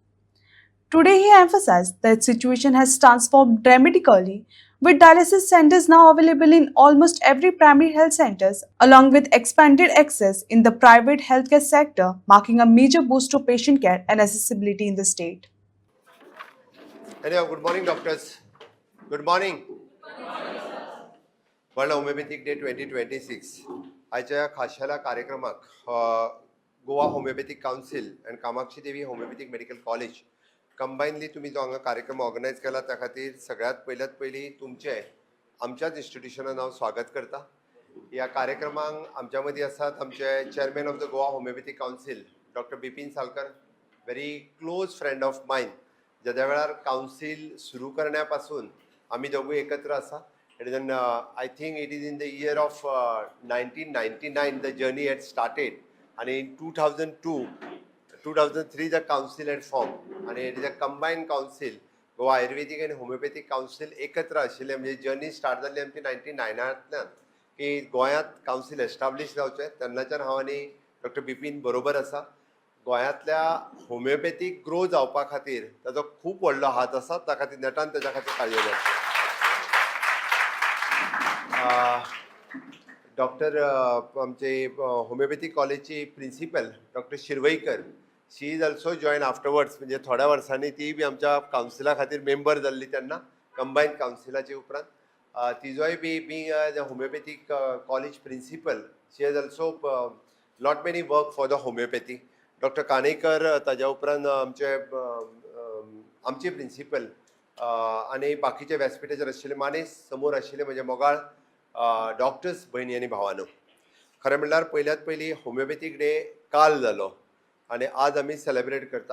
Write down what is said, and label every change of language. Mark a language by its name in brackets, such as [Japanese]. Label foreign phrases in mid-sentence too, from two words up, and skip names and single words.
[English] Today, he emphasized that situation has transformed dramatically, with dialysis centers now available in almost every primary health centers, along with expanded access in the private healthcare sector, marking a major boost to patient care and accessibility in the state. Anyhow, good morning, doctors. Good morning. [Konkani] वर्ल्ड होमिओपॅथिक डे 2026 आयच्या खाशेल्या कार्यक्रमाक गोवा होमिओपॅथिक कावन्सिल अँड कामाक्षी देवी होमिओपॅथिक मेडिकल कॉलेज कंबायनली तुम्ही जो हांगा कार्यक्रम ऑर्गनायज केला त्या खातीर सगळ्यात पयली तुमचे आमच्याच इन्स्टिट्यूशनान हांव स्वागत करता. ह्या कार्यक्रमाक आमच्या मदीं आसात आमचे [English] chairman of the Goa Homeopathic Council [Konkani] डॉक्टर बिपीन सालकर, [English] very close friend of mine, [Konkani] ज्या वेळार कावन्सिल सुरू करण्यापासून आम्ही दोघूय एकत्र आसा. [English] It is I think it is in the year of 1999 the journey had started, and in 2003 the council had formed, and it is a combined council. [Konkani] Goa Ayurvedic and Homeopathic Council एकत्र आशिल्ले, म्हणजे [English] journey start [Konkani] जाल्ली आमची 1999तल्यान की गोंयांत कावन्सिल एस्टाब्लीश जावचें. तेन्नाच्यान हांव आनी डॉक्टर बिपीन बरोबर आसा. गोंयांतल्या [English] homeopathic grow [Konkani] जावपा खातीर ताजो खूब व्हडलो हात आसा, त्या खातीर नेटान ताच्या खातीर कार्य करता. डॉक्टर आमचे होमिओपॅथिक कॉलेजची प्रिन्सिपल डॉक्टर शिरवईकर, [English] she is also join afterwards, [Konkani] म्हणजे थोड्या वर्सांनी ती बी आमच्या कावन्सिला खातीर मेंबर जाल्ली तेन्ना कंबायन कावन्सिलाचे उपरांत. तिजोय बी [English] being homeopathic college principal, She has also lot many work for the homeopathy. [Konkani] डॉक्टर कानेकर, ताज्या उपरांत आमचे प्रिन्सिपल आनी बाकीचे व्यासपीठाचेर आशिल्ले मानेस समोर आशिल्ले म्हणजे मोगाळ डॉक्टर्स भयणी आनी भावानो. खरें म्हणल्यार पयल्यात पयली [English] homeopathic day [Konkani] काल जालो आनी आज आमी सेलेब्रेट करता.